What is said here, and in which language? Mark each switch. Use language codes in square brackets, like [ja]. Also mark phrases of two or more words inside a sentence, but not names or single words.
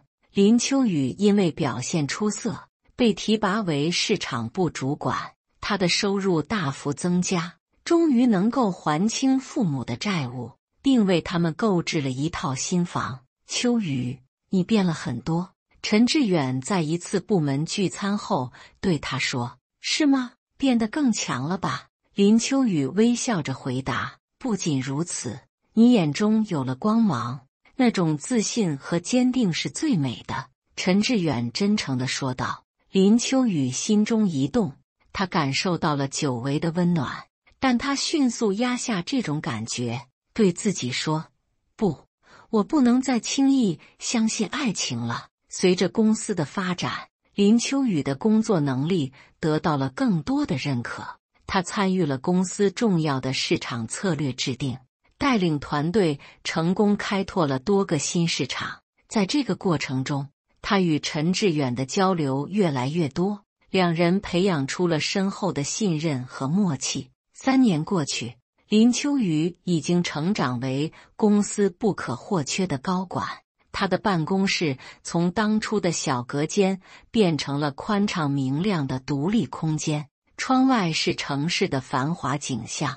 [zh] 林秋雨因為表現出色，被提拔為市場部主管，他的收入大幅增加，終於能夠還清父母的債務，並為他們購置了一套新房。秋雨，你變了很多。陳志遠在一次部門聚餐後對他說。是嗎？變得更強了吧？林秋雨微笑着回答。不僅如此，你眼中有了光芒，那種自信和堅定是最美的。陳志遠真誠地說道。林秋雨心中一動，他感受到了久違的溫暖，但他迅速壓下這種感覺，對自己說：不，我不能再輕易相信愛情了。隨着公司的發展，林秋雨的工作能力得到了更多的認可，他參與了公司重要的市場策略制定，帶領團隊成功開拓了多個新市場。在這個過程中，他與陳志遠的交流越來越多，兩人培養出了深厚的信任和默契。3年過去，林秋雨已經成長為公司不可或缺的高管，他的辦公室從當初的小隔間變成了寬敞明亮的獨立空間，窗外是城市的繁華景象。